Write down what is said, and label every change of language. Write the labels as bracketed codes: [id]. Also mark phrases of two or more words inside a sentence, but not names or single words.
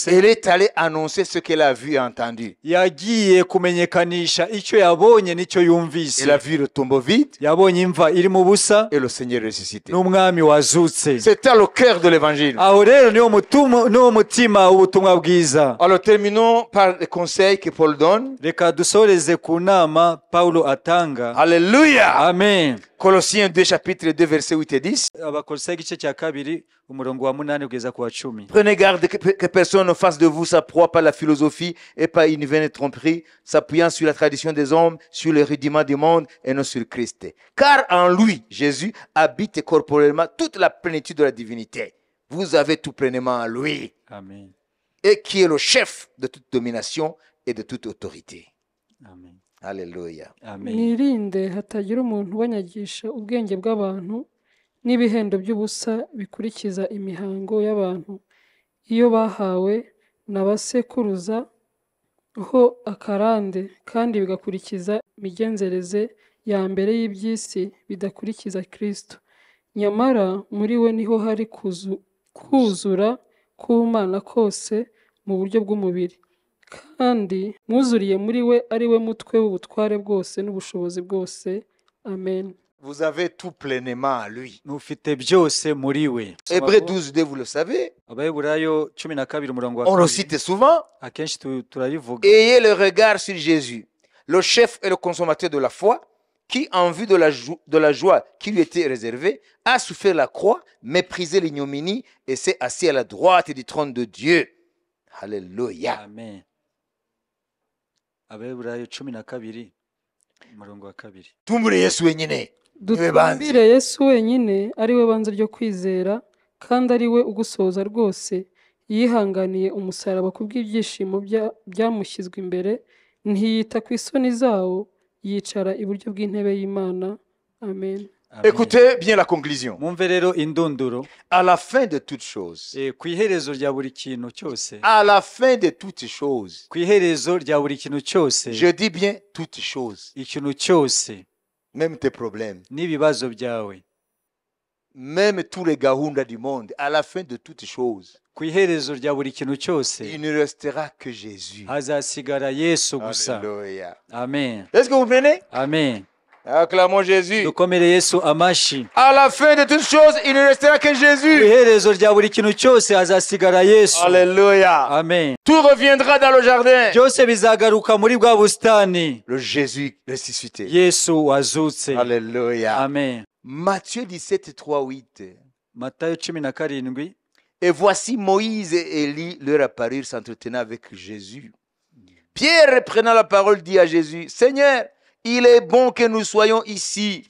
[fr] Elle est allée annoncer ce qu'elle a vu et entendu. [rw] yagiye kumenyekanisha icyo yabonye n'icyo yumvise [fr] Elle a vu le tombeau vide [rw] yabonye imva iri mu busa [fr] et le Seigneur ressuscité. [rw] n'umwami wazutse [fr] C'est à le cœur de l'évangile. [rw] aho rero niwo mutima w'ubutumwa bwiza [fr] Alors terminons par les conseils que Paul donne. [rw] reka dusoreze ku nama pawulo atanga [fr] Alléluia. [rw] amen [fr] Colossiens 2 chapitre 2 versets 8 et 10. [rw] abakolosayi igice cya kabiri umurongo wa 8 kugeza ku wa 10. [fr] Prenez garde que personne ne fasse de vous sa proie par la philosophie et par une vaine tromperie, s'appuyant sur la tradition des hommes, sur le rudiment du monde et non sur Christ. Car en lui, Jésus, habite corporellement toute la plénitude de la divinité. Vous avez tout pleinement en lui, [rw] amen [fr] et qui est le chef de toute domination et de toute autorité. [rw] amen [fr] Alléluia. [rw] amen mwirinde hatagira umuntu ubanyagisha ubwenge bw'abantu n'ibihendo by'ubusa bikurikiza imihango y'abantu iyo bahawe na basekuruza ho akarande kandi bigakurikiza imigenzereze ya mbere y'iby'isi bidakurikiza Kristo. Nyamara muri we niho hari kuzura k'Imana kose mu buryo bw'umubiri, kandi mwuzuriye muri we ari we mutwe w'ubutware bwose n'ubushobozi bwose. Amen. [fr] Vous avez tout pleinement en lui. [rw] mufite byose muri we [fr] Hébreux 12, vous le savez, [rw] abaheburayo 12 umurongo wa [fr] on le 2 cite souvent. [rw] akenshi turabivuga [fr] Ayez le regard sur Jésus, le chef et le consommateur de la foi, qui, en vue de la joie qui lui était réservée, a souffert la croix, méprisé l'ignominie et s'est assis à la droite du trône de Dieu. Alléluia. [rw] amen abaheburayo 12 umurongo wa 2 Tumbure Yesu wenyine. Dutumbire Yesu wenyine ari we banze ryo kwizera, kandi ari we ugusohoza rwose. Yihanganiye umusaraba kubw'ibyishimo byamushyizwe imbere, ntiyita ku isoni zawo, yicara iburyo bw'intebe y'Imana. Amen. [fr] Écoutez bien la conclusion. [rw] mwumve rero indunduro [fr] À la fin de toutes choses, [rw] ku iherezo rya buri kintu cyose [fr] à la fin de toutes choses, [rw] ku iherezo rya buri kintu cyose [fr] je dis bien toutes choses, [rw] ikintu cyose [fr] même tes problèmes, [rw] n'ibibazo byawe [fr] même tous les gahunda du monde, à la fin de toutes choses, [rw] ku iherezo rya buri kintu cyose [fr] il ne restera que Jésus. [rw] hazasigara yesu gusa [fr] Alléluia. [rw] amen [fr] Est-ce que vous prenez? [rw] amen [fr] Acclamons Jésus. [rw] dukomere yesu amashi [fr] À la fin de toutes choses, il ne restera que [rw] ku [fr] Jésus. [rw] iherezo rya buri kintu cyose hazasigara yesu [fr] Alléluia. [rw] amen [fr] Tout reviendra dans le jardin. [rw] byose bizagaruka muri bwa busitani [fr] Le Jésus ressuscité. [rw] yesu wazutse [fr] Alléluia. [rw] amen [fr] Matthieu 17, 3, 8. [rw] matayo 17 [fr] Et voici Moïse et Élie leur apparurent s'entretenant avec Jésus. Pierre, prenant la parole, dit à Jésus, Seigneur, il est bon que nous soyons ici.